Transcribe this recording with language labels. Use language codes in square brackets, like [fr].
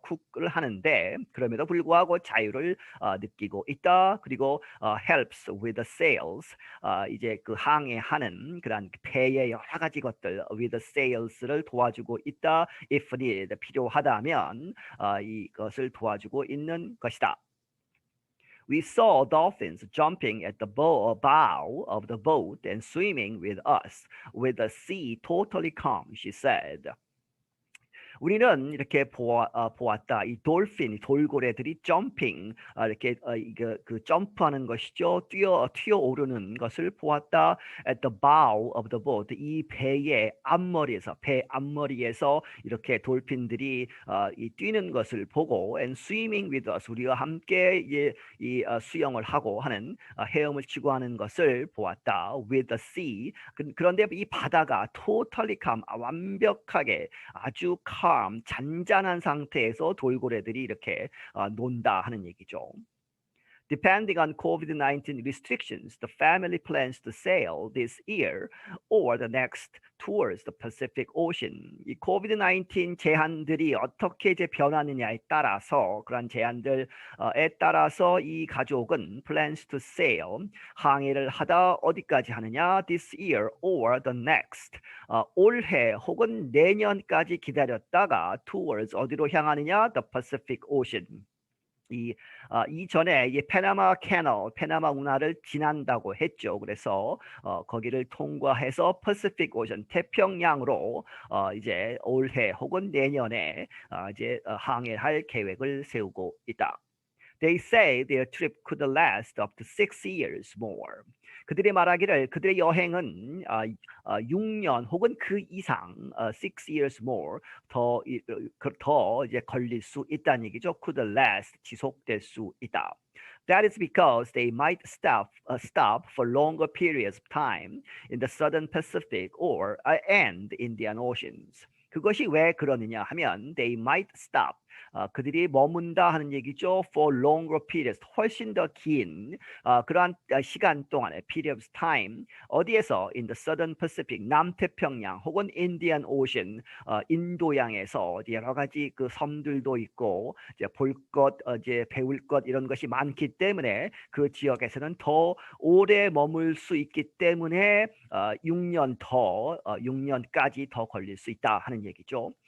[ko] 쿡을 하는데 그럼에도 불구하고 자유를 느끼고 있다. 그리고 [en] helps with the sails [ko] 이제 그 항해하는 그런 배의 여러 가지 것들 [en] with the sails [ko] 를 도와주고 있다. [en] if needed [ko] 필요하다면 이것을 도와주고 있는 것이다. [en] We saw dolphins jumping at the bow of the boat and swimming with us, with the sea totally calm, she said. [ko] 우리는 이렇게 보았다. 이 돌핀, 돌고래들이 점핑, 이렇게 그 점프하는 것이죠. 뛰어 오르는 것을 보았다. [en] At the bow of the boat, [ko] 이 배의 앞머리에서, 배 앞머리에서 이렇게 돌핀들이 이 뛰는 것을 보고, [en] and swimming with us, [ko] 우리와 함께 이 수영을 하고 하는 헤엄을 치고 하는 것을 보았다. [en] With the sea. [ko] 그런데 이 바다가 [en] totally calm, [ko] 완벽하게 아주 calm, 잔잔한 상태에서 돌고래들이 이렇게 논다 하는 얘기죠. [en] Depending on COVID-19 restrictions, the family plans to sail this year or the next towards the Pacific Ocean. [ko] 이 COVID-19 제한들이 어떻게 이제 변하느냐에 따라서 그런 제한들에 따라서 이 가족은 [en] plans to sail [ko] 항해를 하다 어디까지 하느냐? [en] This year or the next. [ko] 올해 혹은 내년까지 기다렸다가 [en] towards [ko] 어디로 향하느냐? [en] The Pacific Ocean. [ko] 이전에 이 페나마 캐널, 페나마 운하를 지난다고 했죠. 그래서 거기를 통과해서 퍼시픽 오션, 태평양으로 이제 올해 혹은 내년에 이제 항해할 계획을 세우고 있다. [en] They say their trip could last up to 6 years more. [ko] 그들이 말하기를 그들의 여행은 6년 혹은 그 이상 [en] 6 years more [ko] 더 이제 걸릴 수 있다는 얘기죠. [en] Could last [ko] 지속될 수 있다. [en] That is because they might stop for longer periods of time in the Southern Pacific or and Indian Oceans. [ko] 그것이 왜 그러느냐 하면 [en] they might stop [ko] 그들이 머문다 하는 얘기죠. [en] For longer periods, [ko] 훨씬 더 긴 그러한 시간 동안의 [en] period of time [ko] 어디에서 [en] in the Southern Pacific, [ko] 남태평양 혹은 Indian Ocean, 인도양에서 여러 가지 그 섬들도 있고 이제 볼 것, 이제 배울 것 이런 것이 많기 때문에 그 지역에서는 더 오래 머물 수 있기 때문에 6년까지 더 걸릴 수 있다 하는 얘기죠.